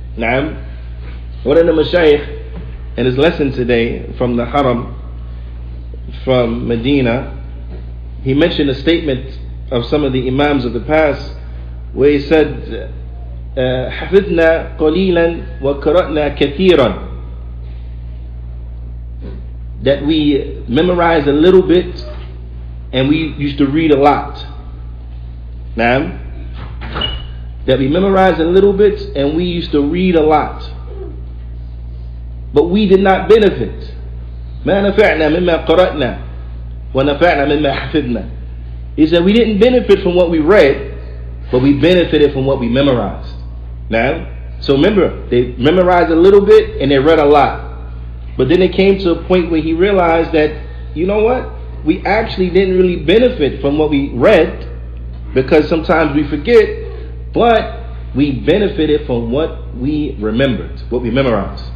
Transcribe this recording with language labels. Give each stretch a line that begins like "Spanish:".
English: Now, one of the mashayikh in his lesson today from the Haram, from Medina, he mentioned a statement of some of the Imams of the past where he said,
Arabic: حفظنا قليلا وقرأنا كثيرا,
English: that we memorized a little bit and we used to read a lot. Now, that we memorized a little bit and we used to read a lot, but we did not benefit.
Arabic: ما نفعنا مما قرأنا ونفعنا مما حفظنا.
English: He said we didn't benefit from what we read, but we benefited from what we memorized. Now, so remember, they memorized a little bit and they read a lot. But then it came to a point where he realized that, you know what? We actually didn't really benefit from what we read, because sometimes we forget, but we benefited from what we remembered, what we memorized.